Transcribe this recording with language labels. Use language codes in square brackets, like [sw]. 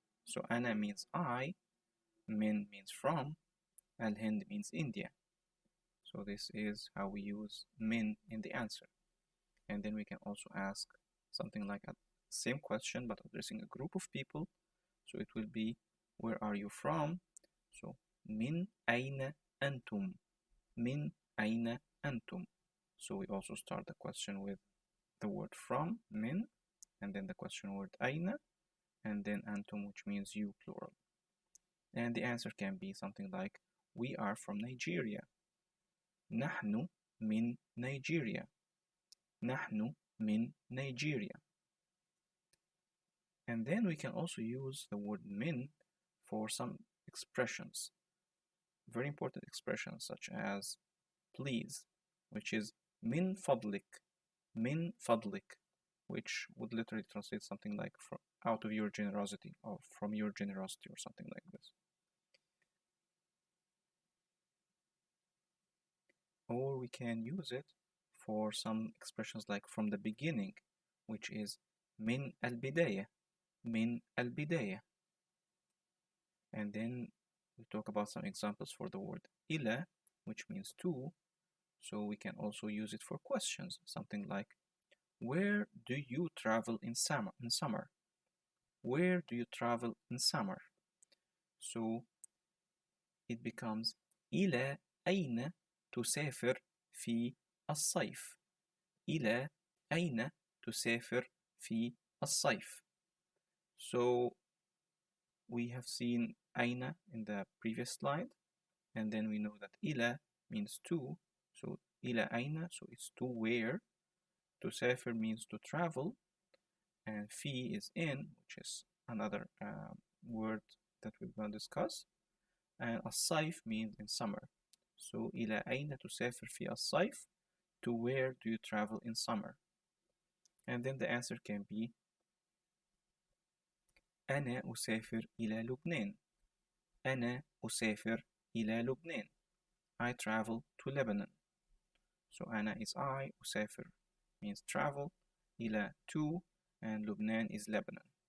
[en] So أنا means I, min means from, الهند means India. So this is how we use min in the answer. And then we can also ask something like a same question but addressing a group of people. So it will be, where are you from? So [ar] من أين أنتم? من أين أنتم? [en] So we also start the question with the word from, min, and then the question word أين, and then أنتم, which means you, plural. And the answer can be something like, we are from Nigeria. [ar] نحن من Nigeria. نحن من Nigeria. [en] And then we can also use the word min for some expressions, very important expressions such as please, which is [ar] min fadlik, min fadlik, [en] which would literally translate something like from out of your generosity or from your generosity or something like this. Or we can use it for some expressions like from the beginning, which is [ar] min al-bidayah, min al-bidayah. [en] And then we talk about some examples for the word ila, which means to. So we can also use it for questions, something like, where do you travel in summer? Where do you travel in summer? So it becomes [ar] إلى أين تسافر في الصيف؟ إلى أين تسافر في الصيف? [en] So we have seen أين in the previous slide, and then we know that إلى means to, so [ar] إلى أين, [en] so it's to where. تسافر means to travel, and في is in, which is another word that we're going to discuss, and الصيف means in summer. So [ar] إلى أين تسافر في الصيف? [en] To where do you travel in summer? And then the answer can be [ar] أنا أسافر إلى لبنان. أنا أسافر إلى لبنان. [en] I travel to Lebanon. So أنا is I, أسافر means travel, إلى to, and Lebanon is Lebanon.